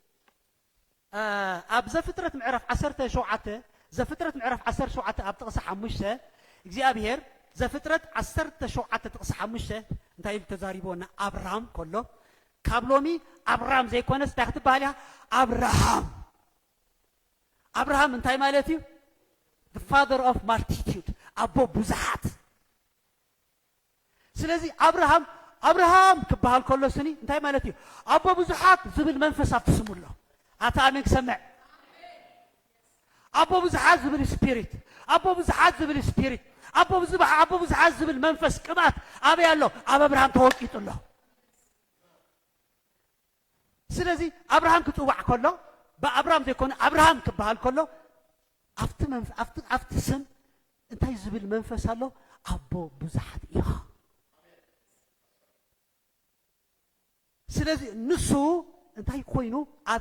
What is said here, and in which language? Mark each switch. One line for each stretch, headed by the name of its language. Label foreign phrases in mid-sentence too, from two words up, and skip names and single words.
Tigrinya: ኣብ ዘፍጥረት ምዕራፍ 17 ዘፍጥረት ምዕራፍ 17 ኣብ ጥቕሲ 5 እግዚአብሔር ዘፍጥረት 17 ጥቕሲ 5 እንታይ ኢሉ ተዛሪቦና አብርሃም ከሎ ካብ ሎሚ አብርሃም ዘይኮነስ እንታይ ክትበሃል ኢኻ አብርሃም እንታይ ማለት እዩ
English: the father of multitude
Tigrinya: ኣቦ ብዙሓት ስለዚ አብርሃም ክበሃል ከሎ ስኒ እንታይ ማለት እዩ ኣቦ ብዙሓት ዝብል መንፈስ ኣብትስሙሎ ኣታ ኣሜን ክሰምዕ ኣቦ ብዙሓት ዝብል ስፒሪት ኣቦ ብዙሓት ዝብል ስፒሪት ኣቦ ብዙሓት ዝብል መንፈስ ቅባት ኣበይ ኣሎ ኣብ አብርሃም ተወቂጡሎ ስለዚ አብርሃም ክጽዋዕ ከሎ በአብርሃም ዘይኮነ አብርሃም ክበሃል ከሎ ኣብቲ ስም እንታይ ዝብል መንፈስ ኣሎ ኣቦ ብዙሓት ኢኻ ስለዚ ንሱ እንታይ ኮይኑ ኣብ